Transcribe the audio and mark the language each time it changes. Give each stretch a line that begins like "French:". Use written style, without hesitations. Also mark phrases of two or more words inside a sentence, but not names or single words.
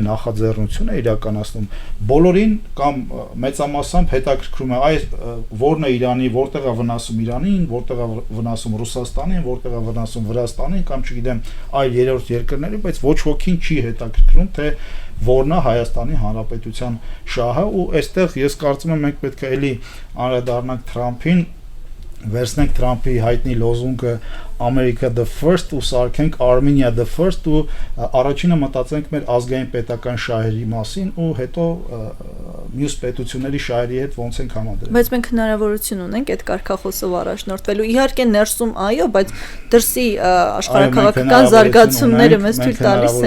Armenian: նախաձեռնություն է իրականացնում, բոլորին կամ մեծամասամբ հետաքրքրում է այս որն է Իրանի, որտեղ է վնասում Իրանին, որտեղ է վնասում Ռուսաստանին, որտեղ է վնասում Վրաստանին կամ չգիտեմ այլ երրորդ երկրներին, բայց ոչ ոքին չի հետաքրքրում թե որն է Հայաստանի Հանրապետության շահը ու այստեղ ես կարծում եմ մենք պետք է էլի անդրադառնանք Թրամփին, վերցնենք Թրամփի հայտնի լոզունգը
English: America the first
Armenian: ու սարքենք
English: Armenia the first
Armenian: ու առաջինը մտածենք մեր ազգային պետական շահերի մասին ու հետո մյուս պետությունների շահերի հետ ոնց ենք համադրել։ Բայց մենք հնարավորություն ունենք այդ կարգախոսով առաջնորդվելու։ Իհարկե ներսում այո, բայց դրսի աշխարհաքաղաքական զարգացումները մեզ թույլ տալիս են։